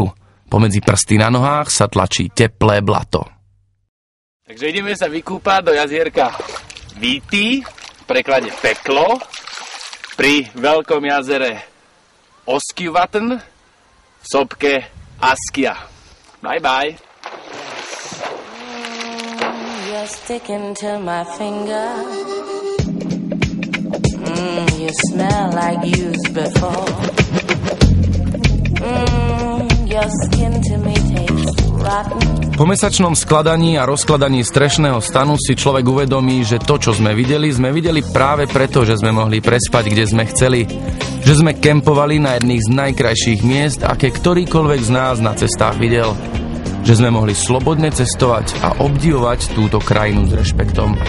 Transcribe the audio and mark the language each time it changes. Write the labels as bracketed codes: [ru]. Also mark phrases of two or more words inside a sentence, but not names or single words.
[sk] Pomedzi prsty na nohách sa tlačí teplé blato. Takže ideme sa vykúpať do jazierka Víty, v preklade peklo, pri veľkom jazere Öskjuvatn, v sopke Askia. [en] Bye bye. You're sticking to my finger. You smell like used before. Your skin to me tastes rotten. [sk] Po mesačnom skladaní a rozkladaní strešného stanu si človek uvedomí, že to, čo sme videli práve preto, že sme mohli prespať, kde sme chceli. Že sme kempovali na jedných z najkrajších miest, aké ktorýkoľvek z nás na cestách videl. Že sme mohli slobodne cestovať a obdivovať túto krajinu s rešpektom.